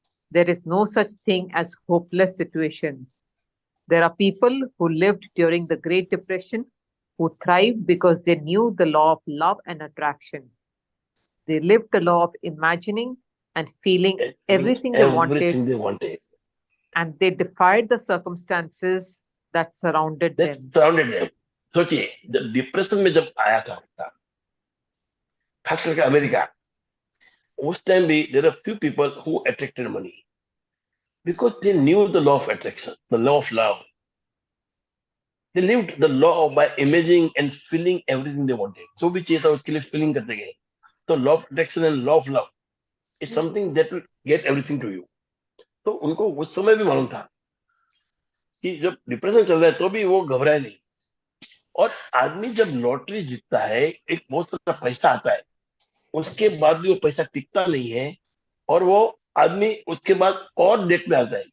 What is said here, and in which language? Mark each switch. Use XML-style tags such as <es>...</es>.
<en>There is no such thing as hopeless situation. There are people who lived during the Great Depression who thrived because they knew the law of love and attraction. They lived the law of imagining and feeling everything they wanted, Everything they wanted. and they defied the circumstances that surrounded That them. surrounded them.</en> <hi>सोचिए, जब depression में जब आया था, खास करके America, उस time भी</hi> <en>There are few people who attracted money because they knew the law of attraction, the law of love. They lived the law of by imagining and feeling everything they wanted.</en> <hi>जो भी चाहिए था उसके लिए feeling करते गए।</hi> <en>तो law of attraction and law of love is something that will get everything to you.</en> <hi>तो उनको उस समय भी मालूम था कि जब डिप्रेशन चल रहा है तो भी वो घबराए नहीं। और आदमी जब लॉटरी जीतता है, एक बहुत सारा पैसा आता है, उसके बाद भी वो पैसा टिकता नहीं है, और वो आदमी उसके बाद और डेट में आता है।</hi>